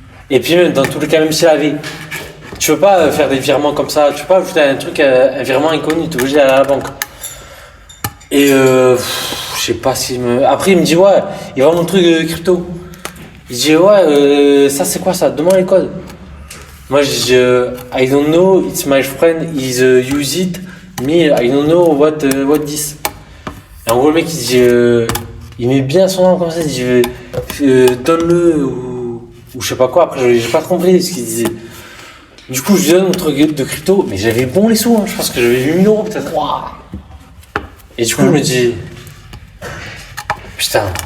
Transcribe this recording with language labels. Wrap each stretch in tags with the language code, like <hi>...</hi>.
<fr>Et puis même dans tous les cas, même s'il avait, tu peux pas faire des virements comme ça, tu peux pas ajouter un truc, un virement inconnu, tu es obligé d'aller à la banque. Et je sais pas s'il me... Après il me dit ouais, il vend mon truc crypto. Il dit ouais, ça c'est quoi ça? Demande les codes. Moi je dis</fr> <en>I don't know, it's my friend, he's use it, me I don't know what this.</en> <fr>Et en gros le mec il dit, il met bien son nom comme ça, il dit donne-le ou je sais pas quoi. Après j'ai pas compris ce qu'il disait. Du coup je lui donne mon truc de crypto, mais j'avais bon les sous, hein. Je pense que j'avais 8 000 € peut-être. Et du coup je me dis, putain.</fr>